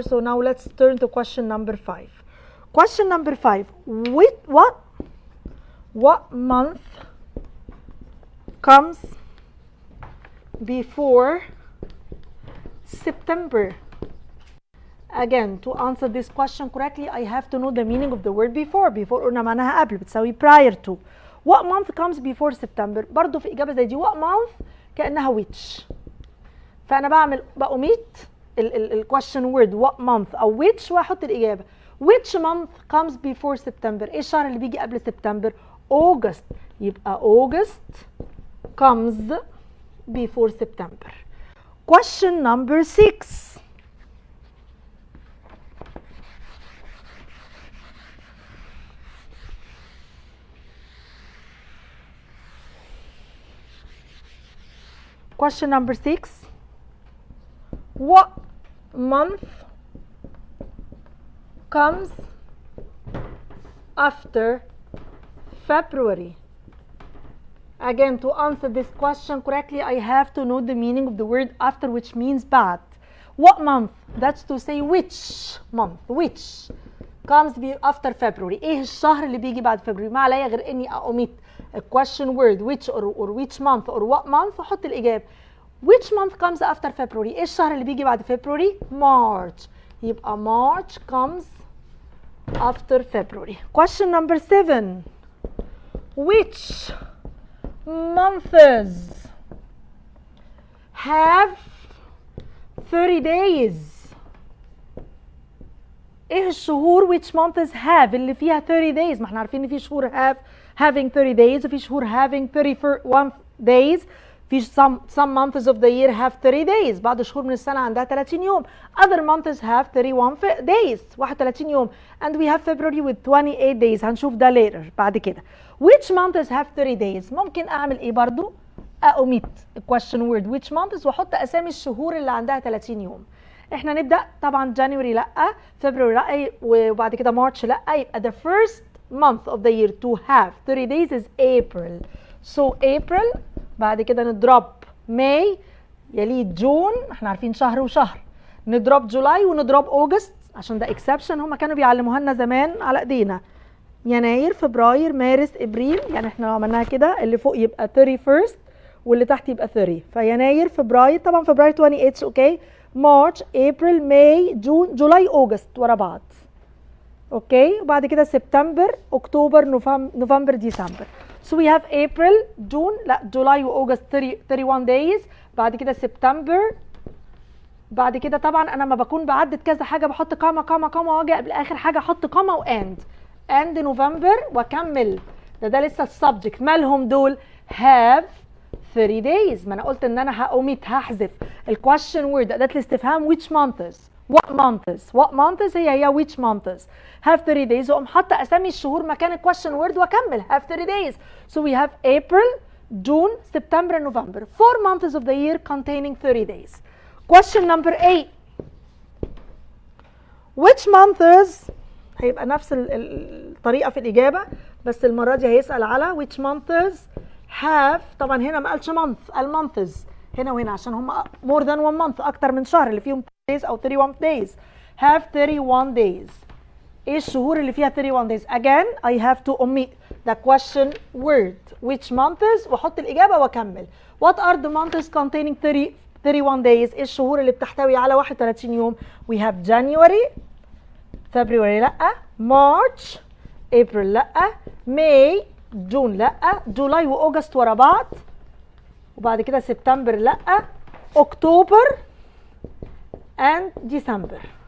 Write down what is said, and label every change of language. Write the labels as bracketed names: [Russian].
[English] So now let's turn to question number 5. question number 5, with what month comes before September Again, to answer this question correctly, I have to know the meaning of the word before. [Arabic] Before قلنا معناها قبل، بتساوي prior to. [English] What month comes before September؟ [Arabic] برضو في إجابة زي دي [English] what month كأنها which. [Arabic] فأنا بأوميت ال question word what month أو which وأحط الإجابة. [English] Which month comes before September؟ [Arabic] إيه الشهر اللي بيجي قبل سبتمبر؟ [English] August. يبقى August comes before September. Question number 6. Question number 6. What month comes after February? Again, to answer this question correctly, I have to know the meaning of the word after, which means bad. What month? That's to say which month, which comes after February. [Arabic] ايه الشهر اللي بيجي بعد فبراير؟ ما عليا غير اني أomit a question word which or which month or what month واحط الإجابة. [English] Which month comes after February؟ [Arabic] ايه الشهر اللي بيجي بعد فبراير؟ [English] March. يبقى March comes after February. Question number 7. Which months have 30 days؟ [Arabic] ايه الشهور [English] which months have [Arabic] اللي فيها [English] 30 days؟ [Arabic] ما احنا عارفين ان في شهور [English] having 30 days وفي شهور having 31 days. في some months of the year have 30 days. [Arabic] بعض الشهور من السنة عندها 30 يوم. [English] Other months have 31 days 31 يوم. And we have February with 28 days. [Arabic] هنشوف ده later بعد كده. [English] Which months have 30 days؟ [Arabic] ممكن أعمل إيه برضو؟ أomit question word which months وأحط أسامي الشهور اللي عندها 30 يوم. إحنا نبدأ طبعا January لأ، February لأ، وبعد كده March لأ. [English] يبقى the first month of the year to have 30 days is April. So April. [Arabic] بعد كده نضرب May يليه جون، احنا عارفين شهر وشهر. نضرب جولاي ونضرب أوجست عشان ده exception هما كانوا بيعلموها لنا زمان على ايدينا. يناير، فبراير، مارس، ابريل. يعني احنا لو عملناها كده اللي فوق يبقى 31st واللي تحت يبقى 30. فيناير، فبراير، طبعا فبراير 28 اوكي. مارش، ابريل، ماي، جون، جولاي، اوجست ورا بعض. اوكي، وبعد كده سبتمبر، اكتوبر، نوفمبر، ديسمبر. [English] So we have April, June, لا July وأوغست 31 days. [Arabic] بعد كده سبتمبر. بعد كده طبعا أنا ما بكون بعدد كذا حاجة بحط كاما كاما كاما وأجي قبل آخر حاجة أحط كاما وأند. أند نوفمبر وأكمل. ده لسه السبجكت. مالهم دول؟ [English] have 30 days. [Arabic] ما أنا قلت إن أنا هأوميت هحذف الكويشن وورد أداة الاستفهام which months. [English] What months؟ What months هي which months. have 30 days [Arabic] وأقوم حاطة أسامي الشهور مكان الكويشن وورد وأكمل have 30 days. [English] So we have April, June, September and November. 4 months of the year containing 30 days. Question number 8. [Arabic] Which months؟ هيبقى نفس الطريقة في الإجابة بس المرة دي هيسأل على which months have. طبعا هنا ما قالش month، قال months هنا وهنا عشان هم [English] more than 1 month [Arabic] أكتر من شهر اللي فيهم days أو 31 days. [English] have 31 days. [Arabic] ايه الشهور اللي فيها [English] 31 days؟ Again I have to omit the question word which months [Arabic] واحط الإجابة واكمل. [English] What are the months containing 31 days؟ [Arabic] ايه الشهور اللي بتحتوي على 31 يوم؟ [English] We have January، February لأ، March، April لأ، May، June لأ، جولاي وأوغست ورا بعض، وبعد كده سبتمبر لأ، أكتوبر and December.